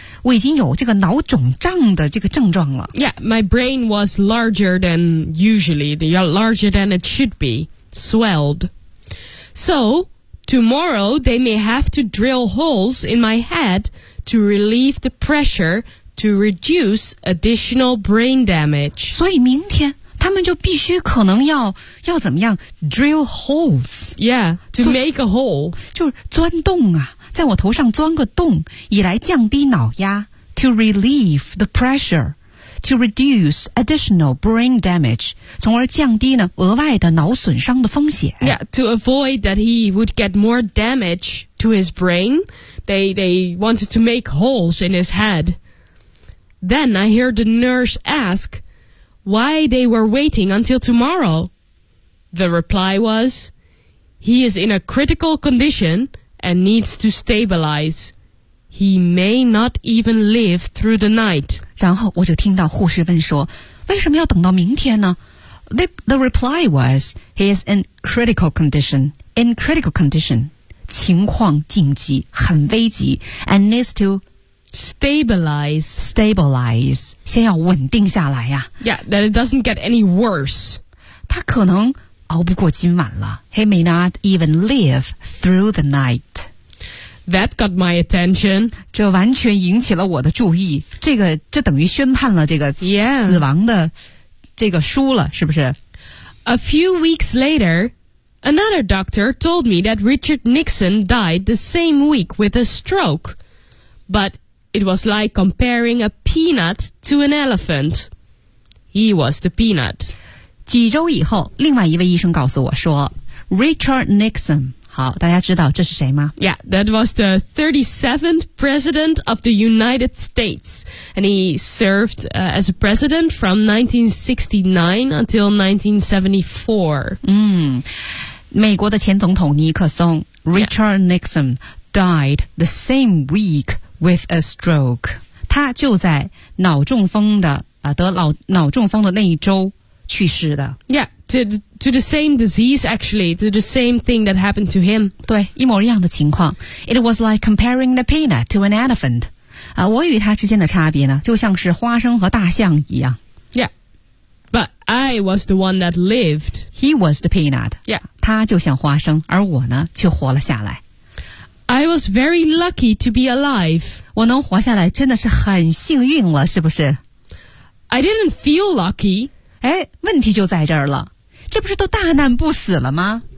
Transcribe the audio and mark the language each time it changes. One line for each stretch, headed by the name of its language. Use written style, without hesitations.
Chinese: 我已经有这个脑肿胀的这个症状了。
English: Yeah, my brain was larger than usually, larger than it should be, swelled. So, tomorrow they may have to drill holes in my head to relieve the pressure to reduce additional brain damage.
Chinese: 所以明天他们就必须可能要怎么样
English: drill holes. Yeah, to make a hole.
Chinese: 就是钻洞啊。在我头上钻个洞以来降低脑压
English: to relieve the pressure to reduce additional brain damage
Chinese: 从而降低呢额外的脑损伤的风险
English: Yeah, to avoid that he would get more damage to his brain they wanted to make holes in his head Then I heard the nurse ask why they were waiting until tomorrow. The reply was, he is in a critical condition and needs to stabilize. He may not even live through the night.
Chinese: 然后我就听到护士问说，为什么要等到明天呢？
English: The reply was, he is in critical condition. In critical condition,
Chinese: 情况紧急，很危急
English: and needs to stabilize.
Chinese: Stabilize, 先要稳定下来呀。
English: Yeah, that it doesn't get any worse.
Chinese: 他可能熬不过今晚了。
English: He may not even live through the night. That got my attention.
Chinese: 这完全引起了我的注意。这等于宣判了这个死亡的。
English: Yeah.
Chinese: 这个输了是不是
English: A few weeks later, another doctor told me that Richard Nixon died the same week with a stroke. But it was like comparing a peanut to an elephant. He was the peanut.
Chinese: 几周以后，另外一位医生告诉我说 Richard Nixon, 好，大家知道这是谁吗
English: Yeah, that was the 37th president of the United States. And he served, as a president from 1969 until 1974.
Chinese: 美国的前总统尼克松
English: Richard Nixon died the same week with a stroke.
Chinese: 他就在脑中风的、得脑中风的那一周去世的。
English: Yeah, to the same disease, actually, to the same thing that happened to him.
Chinese: 对，一模一样的情况。
English: It was like comparing the peanut to an elephant.
Chinese: 我与他之间的差别呢就像是花生和大象一样
English: Yeah But I was the one that lived He was the peanut Yeah
Chinese: 他就像花生而我呢却活了下来
English: I was very lucky to be alive
Chinese: 我能活下来真的是很幸运了是不是
English: I didn't feel lucky
Chinese: 哎，问题就在这儿了这不是都大难不死了吗、